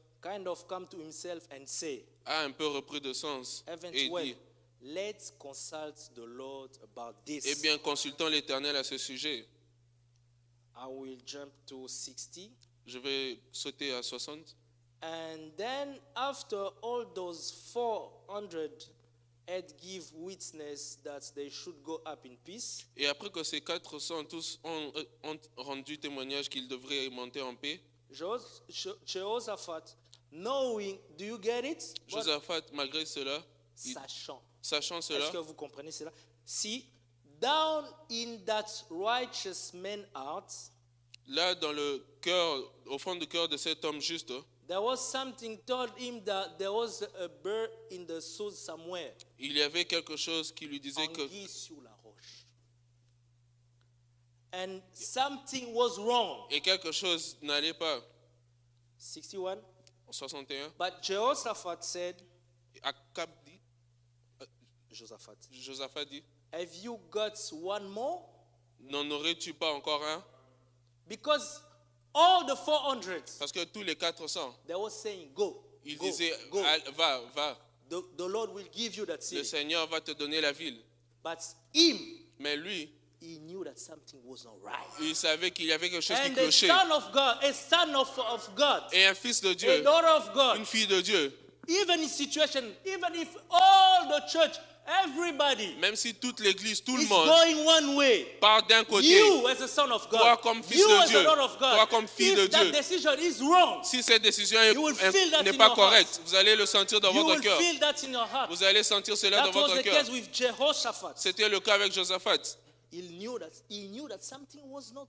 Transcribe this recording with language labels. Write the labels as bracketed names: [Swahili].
[English] kind of come to himself and say, [French] a un peu repris de sens [English] Heavens, [French] et [English] well, [French] dit, [English] let's consult the Lord about this. [French] eh bien, consultons l'Éternel à ce sujet. [English] I will jump to 60. [French] Je vais sauter à 60. [English] And then after all those 400 had give witness that they should go up in peace, [French] Et après que ces 400 tous ont rendu témoignage qu'ils devraient monter en paix, [English] Jehoshaphat, knowing, do you get it? What? [French] Josaphat, malgré cela, sachant Est-ce cela, que vous comprenez cela? [English] See, down in that righteous man heart, [French] là, dans le cœur, au fond du cœur de cet homme juste, [English] there was something told him that there was a bird in the soul somewhere. [French] il y avait quelque chose qui lui disait que Anguille sur la roche. [English] And something was wrong. [French] et quelque chose n'allait pas. [English] 61. [French] En 61, [English] But Jehoshaphat said, [French] Akab dit, Josaphat dit, [English] have you got one more? [French] n'en aurais-tu pas encore un? [English] Because all the 400, [French] Parce que tous les 400, [English] they were saying, go, [French] il [English] go, [French] disait, [English] go. [French] va, [English] The Lord will give you that [French] le [English] city. [French] Seigneur va te donner la ville. [English] But him, [French] Mais lui, [English] he knew that something was not right. [French] il savait qu'il y avait quelque chose qui [English] And a [French] clochait. [English] son of God, a son of God, [French] Et un fils de [English] a [French] Dieu, [English] daughter of God, [French] une fille de Dieu, [English] even in situation, even if all the church, everybody [French] même si toute l'église, tout le [English] is [French] monde [English] going one way, [French] part d'un côté, [English] you as a son of [French] toi [English] God, [French] comme fils [English] you [French] de [English] as [French] Dieu, [English] a daughter of God, [French] toi comme fille de [English] if that [French] Dieu, [English] decision is wrong, [French] si cette décision [English] You will feel that [French] n'est [English] in [French] pas [English] your [French] correcte, [English] heart. [French] vous allez le sentir dans [English] you [French] votre [English] will [French] cœur. [English] feel that in your heart. [French] Vous allez sentir cela [English] That [French] dans [English] was [French] votre [English] the [French] cœur. [English] case with Jehoshaphat. [French] C'était le cas avec Josaphat. [English] He knew that something was not